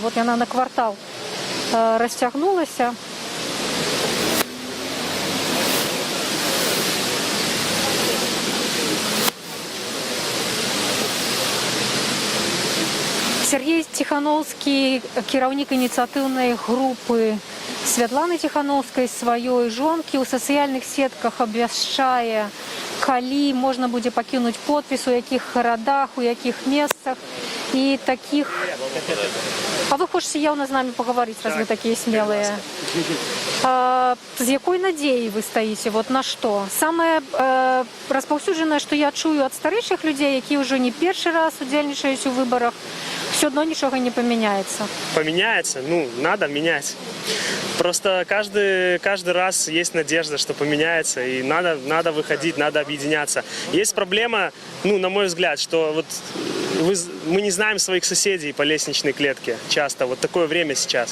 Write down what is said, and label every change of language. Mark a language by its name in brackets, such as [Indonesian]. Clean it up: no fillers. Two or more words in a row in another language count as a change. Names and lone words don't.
[Belarusian] Вот яна на квартал расцягнулася. Сергей Тихановский, кіраўнік ініцыятыўнай групы Святланы Тихановской, сваёй жонкі ў сацыяльных сетках абвяшчае, калі можна будзе пакінуць подпіс, у якіх гарадах, у якіх месцах і такіх. А вы хочаце яўна з намі пагаварыць, раз вы такія смелыя? З якой надзеяй вы стаіце? Вот на што? Самае распаўсюджанае, што я чую ад старэйшых людзей, якія ўжо не першы раз удзельнічаюць у выбарах, [Russian] все одно ничего не поменяется. Поменяется? Ну, надо менять. Просто каждый раз есть надежда, что поменяется, и надо выходить, надо объединяться. Есть проблема, ну, на мой взгляд, что вот мы не знаем своих соседей по лестничной клетке часто, вот такое время сейчас.